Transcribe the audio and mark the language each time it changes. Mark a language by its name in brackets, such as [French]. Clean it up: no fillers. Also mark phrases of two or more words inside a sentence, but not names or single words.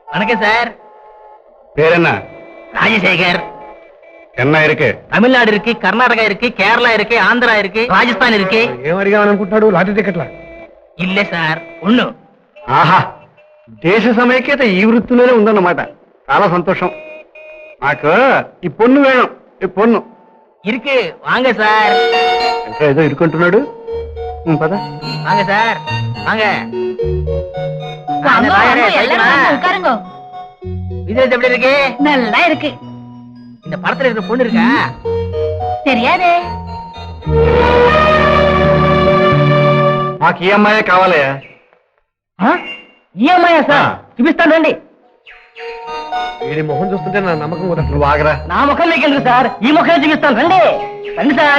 [Tamil] வணக்கம் சார். பேர் என்ன? ராஜசேகர். என்ன இருக்கு? தமிழ்நாடு இருக்கு, கர்நாடகா இருக்கு, கேரளா இருக்கு, ஆந்திரா இருக்கு, రాజస్థాన్ இருக்கு. [Telugu] ఏం అడిగామనుకుంటున్నాడు? లాటరీ టికెట్లా? [Tamil] இல்ல సార్, ఒన్ను. [Telugu] ఆహా, దేశ సమైక్యత ఈ వృత్తిలోనే ఉందన్నమాట. చాలా సంతోషం. నాకు ఈ [Tamil] பொன்னு வேணம், [Telugu] ఈ పొన్ను [Tamil] இருக்கு, வாங்க சார். [Telugu] ఇంకా ఏదో ఇరుకుంటున్నాడు. పద [Tamil] வாங்க சார், வாங்க. விஜய் எப்படி இருக்கு? நல்லா இருக்கு. இந்த படத்துல இருக்கிற பொண்ணு இருக்கா? தெரியாதே. [Telugu] మాకు ఈ అమ్మాయే కావాలయ్యా. ఈ అమ్మాయా సార్? చూపిస్తాను రండి. వీడి మొహం చూస్తుంటే నా నమ్మకం కూడా. నువ్వు ఆగరా. నా ముఖం లేకెందుకు సార్, ఈ ముఖం చూపిస్తాను రండి. రండి సార్.